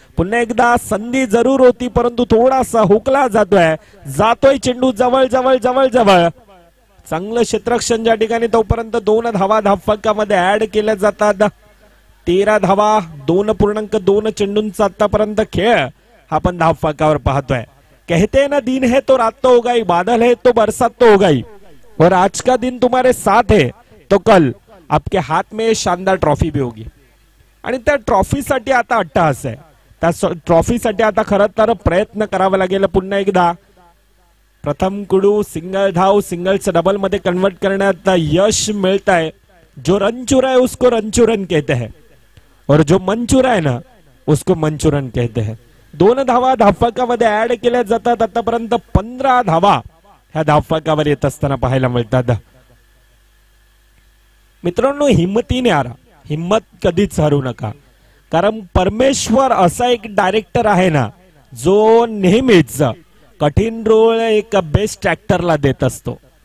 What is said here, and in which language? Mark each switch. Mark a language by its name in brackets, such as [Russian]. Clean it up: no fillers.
[Marathi] पुन्हा एकदा संधी जरूर होती, परंतु थोडासा हुकला जातोय चेंडू जवळ जवळ जवळ जवळ. चांगलं क्षेत्ररक्षण ज्या ठिकाणी, तोपर्यंत 2 धावा धावफलकामध्ये ऍड केल्या जातात. 13 धावा 2.2 चेंडूंचा आतापर्यंत खेळ आपण धावफलकावर पाहतोय. [Hindi] कहते ना दिन है तो रात तो होगा ही, बादल है तो बरसात तो होगा ही, और आज का दिन तुम्हारे साथ है तो कल आपके हाथ में शानदार ट्रॉफी भी होगी. [Marathi] आणि त्या ट्रॉफीसाठी आता अट्टहास आहे. त्या ट्रॉफीसाठी आता खरं तर प्रयत्न करावा लागेल. पुन्हा एकदा प्रथम कुडू सिंगल धाव सिंगल्स डबल मध्ये कन्वर्ट करण्यात यश मिळत आहे. [Hindi] जो रन चुरा है उसको रनचुरन कहते हैं, और जो मन चुरा है ना उसको मंचुरन कहते हैं. [Marathi] 2 धावा धावफलकामध्ये ऍड केल्या जातात. आतापर्यंत 15 धावा ह्या धावफलकावर येत असताना पाहायला मिळतात. मित्रांनो, हिम्मतीने हारा, हिम्मत कधीच हरू नका. कारण परमेश्वर असा एक डायरेक्टर आहे ना, जो नेहमीच कठीण रोल एक बेस्ट ऍक्टरला देत असतो.